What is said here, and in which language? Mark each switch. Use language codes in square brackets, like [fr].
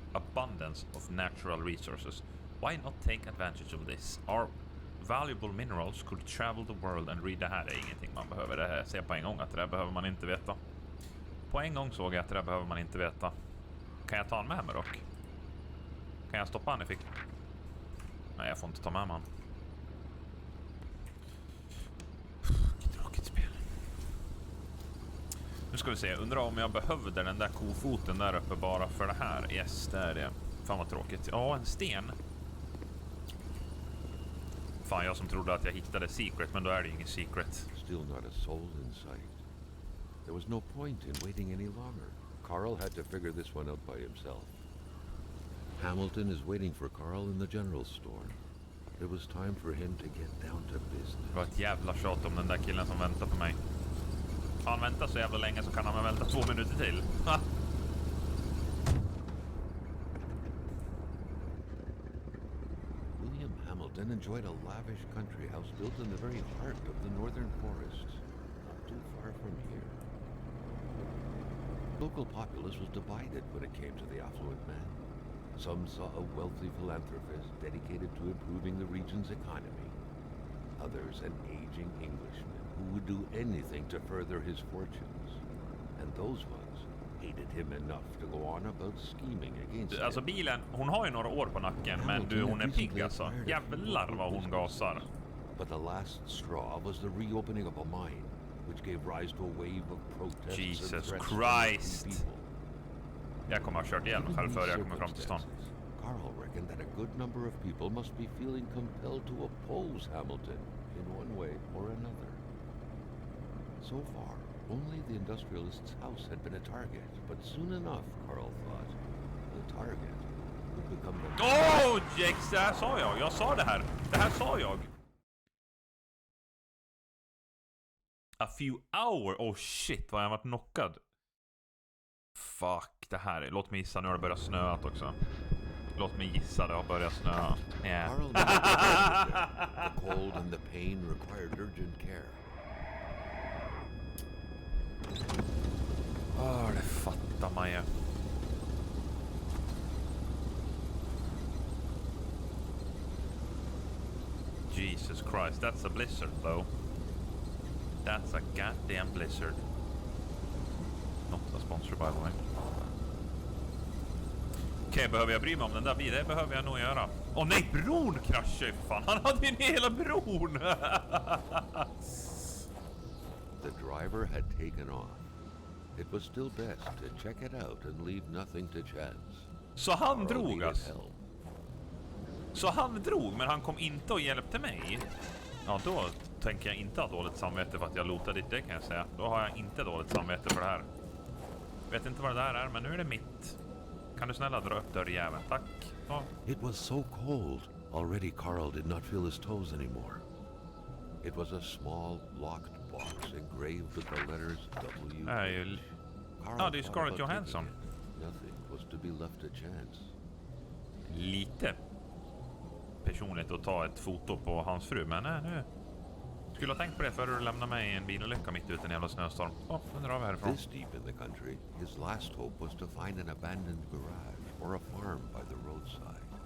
[en] Abundance of natural resources. Why not take advantage of this? Our valuable minerals could travel the world and read. [sv] Det här är ingenting man behöver. Det här ser jag på en gång att det där behöver man inte veta. På en gång såg jag att det där behöver man inte veta. Kan jag ta han med mig dock? Kan jag stoppa han i fickan? Nej, jag får inte ta med man. Tråkigt spel. Nu ska vi se. Undrar om jag behövde den där kofoten där uppe bara för det här. Yes, det är det. Fan vad tråkigt. Ja, en sten. Fan, jag som trodde att jag hittade secret, men då är det ingen secret. [en] Still not a soul in sight. There was no point in waiting any longer. Carl had to figure this one out by himself. Hamilton is waiting for Carl in the general store. It was time for him to get down to business. [sv] Det var ett jävla tjat om den där killen som väntar på mig. Han väntar så jävla länge så kan han vänta 2 minuter till. Ha! [en] William Hamilton enjoyed a lavish country house built in the very heart of the northern forests, not too far from here. Local populace was divided when it came to the affluent man. Some saw a wealthy philanthropist dedicated to improving the region's economy. Others an aging Englishman who would do anything to further his fortunes. And those ones hated him enough to go on about scheming against him. [sv] Alltså bilen, hon har ju några år på nacken, men du, hon är pigg alltså. Jävlar vad hon gasar. [en] But the last straw was the reopening of a mine, which gave rise to a wave of protests. Jesus Christ! [sv] Jag kommer ha kört ihjäl mig själv före jag kommer fram till stan. [en] Carl reckoned that a good number of people must be feeling compelled to oppose Hamilton in one way or another. So far, only the industrialist's house had been a target, but soon enough, Carl thought, the target would become the... [sv] Åh, Jex, det här sa jag. Jag sa det här. Det här sa jag. [en] A few hours. Oh shit, [sv] vad jag har varit knockad. Fuck, det här. Låt mig gissa, nu har det börjat snöa också. Låt mig gissa, det har börjat snöa. [en] Yeah. Carl knew the cold and the pain required urgent care. [sv] Det fattar man ju. [en] Jesus Christ, that's a blizzard though. That's a goddamn blizzard. Not a sponsor by the way. [sv] Okej, behöver jag bry mig om den där bilen? Det behöver jag nog göra. Åh nej, bron kraschade ju för fan. Han hade ju hela bron. [en] The driver had taken off. It was still best to check it out and leave nothing to chance. [sv] Så han [en] Carl [sv] drog [en] needed [sv] alltså. [en] help. [sv] Så han drog, men han kom inte och hjälpte mig. Ja, då tänker jag inte ha dåligt samvete för att jag lotade dit, det kan jag säga. Då har jag inte dåligt samvete för det här. Vet inte vad det där är, men nu är det mitt. Kan du snälla dra upp dörrjäveln, tack. Ja. [en] It was so cold. Already Carl did not feel his toes anymore. It was a small, locked box engraved with the letters W. [sv] Det är ju... Ja, det är Scarlett Johansson. [en] Nothing was to be left to chance. [sv] Lite personligt att ta ett foto på hans fru, men nej, nu. Skulle ha tänkt på det före du lämnade mig i en bilolycka mitt ute i en jävla snöstorm. Nu drar vi härifrån. [en] This deep in the country, his last hope was to find an abandoned garage or a farm by the roadside.